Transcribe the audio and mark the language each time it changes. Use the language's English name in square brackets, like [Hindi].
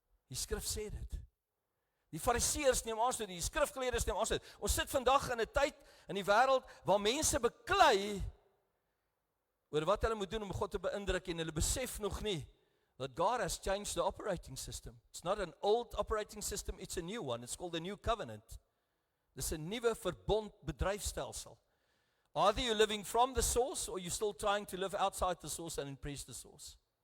[Afrikaans] Die skrif sê dit. Die Fariseërs neem aanstoot, die skrifgeleerdes neem aanstoot. Ons sit vandag in 'n tyd in die wêreld waar mense beklei oor wat hulle moet doen om God te beïndruk, en hulle besef nog nie [English] that God has changed the operating system. It's not an old operating system, it's a new one. It's called the new covenant. [Afrikaans] Dis 'n nuwe verbond bedryfstelsel. [English] Either you're living from the source, or you're still trying to live outside the source and impress the source.